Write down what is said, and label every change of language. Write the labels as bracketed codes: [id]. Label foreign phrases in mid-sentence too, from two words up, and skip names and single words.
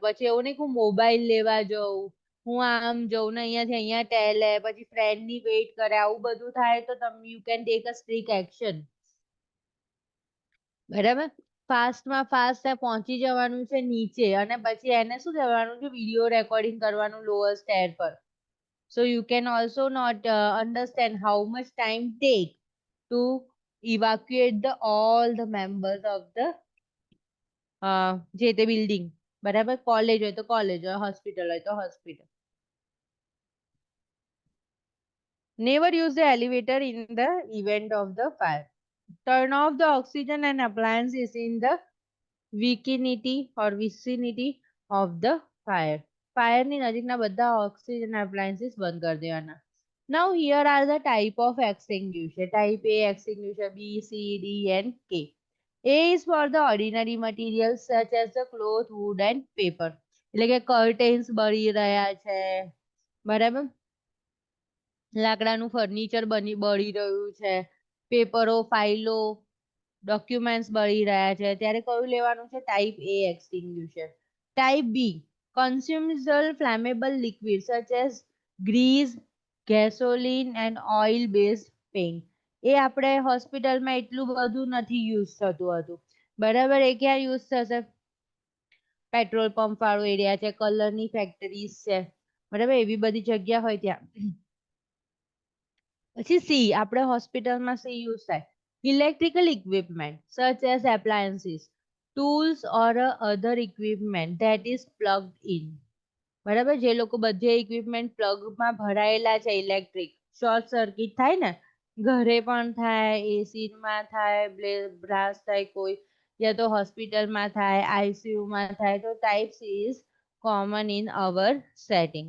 [gu] પછી એવું નહીં કે હું મોબાઈલ લેવા જઉં, હું આમ જઉં ને અહીંયાથી અહીંયા ટેલે, પછી ફ્રેન્ડની વેઇટ કરે, આવું બધું થાય તો તમે [en] you can take a strict action. [gu] બરાબર, ફાસ્ટમાં ફાસ્ટ પહોંચી જવાનું છે નીચે, અને પછી એને શું કહેવાનું છે, વિડીયો રેકોર્ડિંગ કરવાનું [en] lower stair [gu] પર. [en] So you can also not understand how much time take to evacuate all the members of the [gu] જે તે બિલ્ડિંગ. બરાબર, કોલેજ હોય તો કોલેજ, હોસ્પિટલ હોય તો હોસ્પિટલ. [en] Never use the elevator in the event of the fire. Turn off the oxygen and appliances in the vicinity of the fire. [gu] Fire ની નજીકના બધા [en] oxygen appliances [gu] બંધ કરી દેવાના. [en] Now here are the type of extinguisher. Type A extinguisher, B, C, D and K. A is for the ordinary materials such as the cloth, wood and paper. [gu] એટલે કે curtains બળી રહ્યા છે, બરાબર, લાકડાનું ફર્નિચર બળી રહ્યું છે, પેપરો, ફાઇલો, ડોક્યુમેન્ટ્સ બળી રહ્યા છે, ત્યારે કયું લેવાનું છે? [en] ટાઈપ A extinguisher. ટાઈપ B, consumable flammable liquid such as grease, gasoline and oil based paint. [gu] એ આપણે હોસ્પિટલમાં એટલું બધું નથી યુઝ થતું હતું. બરાબર, એ ક્યાં યુઝ થશે? [en] petrol pump [gu] વાળો એરિયા છે, કલરની ફેક્ટરીઝ છે, બરાબર, એવી બધી જગ્યા હોય ત્યાં. પછી સી, આપણે હોસ્પિટલમાં સી યુઝ થાય. [en] electrical equipment such as appliances, tools or other equipment that is plugged in. [gu] બરાબર, જે લોકો બધે ઇક્વિપમેન્ટ પ્લગમાં ભરાયેલા છે, [en] electric short circuit [gu] થાય ને, ઘરે પણ થાય, એસીમાં થાય, બ્લાસ્ટ થાય કોઈ, યા તો હોસ્પિટલમાં થાય, આઈસીયુમાં થાય, તો [en] type C is common in our setting.